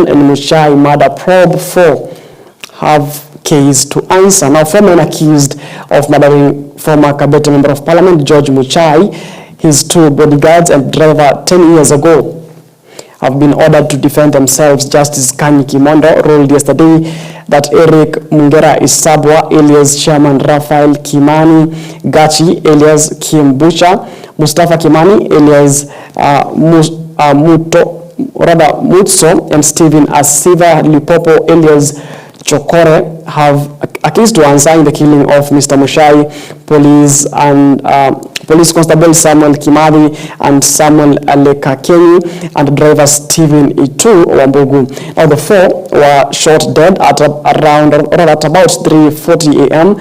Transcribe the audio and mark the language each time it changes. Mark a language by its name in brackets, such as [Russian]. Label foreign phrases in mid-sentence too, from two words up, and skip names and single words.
[English] And Muchai murder probe 4 have case to answer. Now, 4 men accused of murdering former Kabete Member of Parliament George Muchai, his 2 bodyguards and driver 10 years ago, have been ordered to defend themselves. Justice Kani Kimondo ruled yesterday that Eric Mungera Isabwa, alias Chairman Raphael Kimani Gachi, alias Kimbucha, Mustafa Kimani, alias Mutso, and Stephen Asiva Lipopo, alias Chokore, have a case to answer in the killing of Mr. Muchai. Police Constable Samuel Kimadi and Samuel Alekakeni and driver Stephen Itu Wambugu. Now, the 4 were shot dead at about 3:40 a.m.